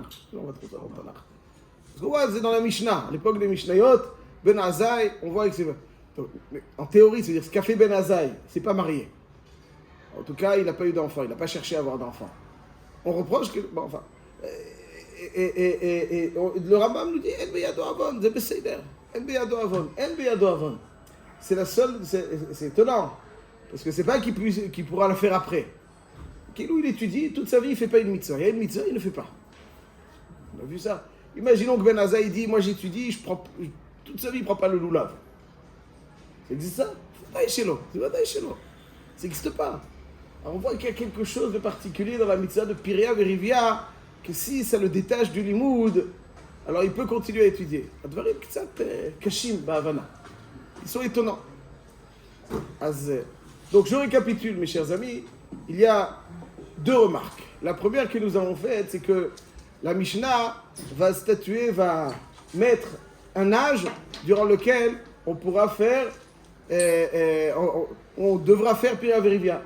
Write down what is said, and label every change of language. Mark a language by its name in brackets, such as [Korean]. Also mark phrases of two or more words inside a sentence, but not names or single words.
[French] On voit trop ça dans le Tanakh. Parce qu'on voit, c'est dans la Mishnah. À l'époque des Mishnayot, Ben Azai, on voit que c'est... En théorie, c'est-à-dire ce qu'a fait Ben Azai, c'est pas marié. En tout cas, il n'a pas eu d'enfant, il n'a pas cherché à avoir d'enfant. On reproche que... Bon, enfin... Et le Rambam nous dit [Hebrew] אין בידו עוון, [French] c'est beseder. [Hebrew] אין בידו עוון. [French] C'est la seule... C'est étonnant. Parce que c'est pas qu'il pourra le faire après. Qu'il étudie, toute sa vie, il ne fait pas une mitzvah. Il y a une mitzvah, il ne le fait pas. On a vu ça. Imaginons que Ben Azai dit moi j'étudie, toute sa vie, il ne prend pas le loulav. Ça existe ça? C'est pas Daïchelo. Ça n'existe pas. Alors on voit qu'il y a quelque chose de particulier dans la mitzvah de [Hebrew] פריה ורביה, [French] que si ça le détache du limoud, alors il peut continuer à étudier. [Hebrew] הדברים קצת קשים בהבנה. [French] Ils sont étonnants. Donc je récapitule, mes chers amis, il y a deux remarques. La première que nous avons faite, c'est que la Mishnah va mettre un âge durant lequel on pourra faire, on devra faire [Hebrew] פריה ורביה.